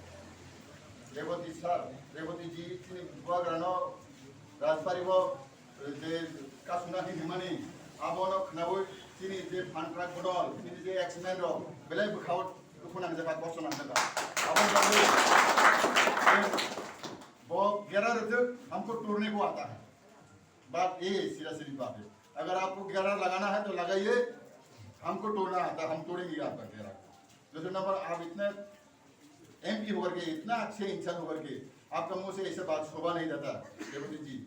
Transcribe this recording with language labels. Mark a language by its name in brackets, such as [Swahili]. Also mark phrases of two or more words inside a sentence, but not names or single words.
[Kok Borok] रेवती जी दिनै बुबाग्रानो राजबारिबो जे कासुना हिमानि आबोनो खनाबो दिनै जे फांक्राक बदल दिनै जे एक्समेन रो बेले बुखाव दुखुनां जाबा बसना जाबा आबोन वो [Hindi] 11 रुपए हमको तोड़ने को आता है। बात ये सीधा सीधी बात है, अगर आपको 11 लगाना है तो लगाइए, हमको तोड़ना आता है, हम तोड़ेंगे आपका 11। दूसरा नंबर, आप इतने एमपी होकर के, इतना अच्छे इंसान होकर के आपका मुंह से ऐसे बात शोभा नहीं जाता रेवती जी।